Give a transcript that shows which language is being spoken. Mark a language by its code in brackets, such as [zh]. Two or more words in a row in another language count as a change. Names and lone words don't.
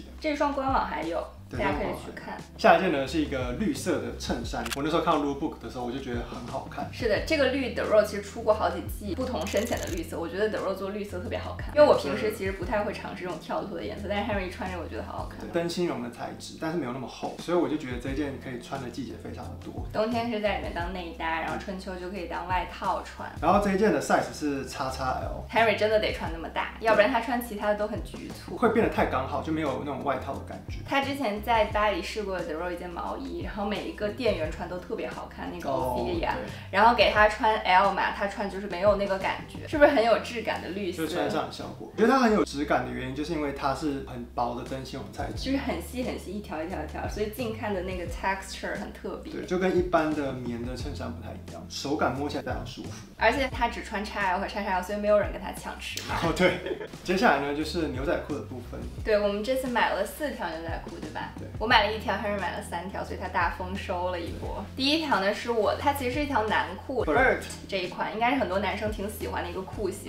[zh] 這雙官網還有。大家可以去看。下一件呢是一個綠色的襯衫，我那時候看到 Lookbook 的時候，我就覺得很好看。是的，這個綠 The Row 其實出過好幾季不同深淺的綠色，我覺得 The Row 做綠色特別好看。因為我平時其實不太會嘗試這種跳脫的顏色，但是 Henry 穿着我覺得好好看。燈芯絨的材質，但是沒有那麼厚，所以我就覺得這件可以穿的季節非常的多。冬天是在裡面當內搭，然後春秋就可以當外套穿。然後這一件的 size 是 XXL。 Henry 真的得穿那麼大，要不然他穿其他的都很局促，會變得太剛好，就沒有那種外套的感覺。他之前在巴黎試過 The Row 一件毛衣，然後每一個店員穿都特別好看，那個 Ophelia，然後給他穿 L 碼，他穿就是沒有那個感覺，是不是很有質感的綠色？就穿上的效果。我覺得它很有質感的原因，就是因為它是很薄的燈芯絨材質，就是很細很細，一條一條一條，所以近看的那個 texture 很特別。對，就跟一般的棉的襯衫不太一樣，手感摸起來非常舒服。而且他只穿 XL 和 XXL，所以沒有人跟他搶尺碼。哦，對。接下來呢，就是牛仔褲的部分。對，我們這次買了4條牛仔褲，對吧？對。我買了1條，Henry 買了3條，所以他大豐收了一波。第一條呢是我的，它其實是一條男褲 ，Burt 這一款應該是很多男生挺喜歡的一個褲型。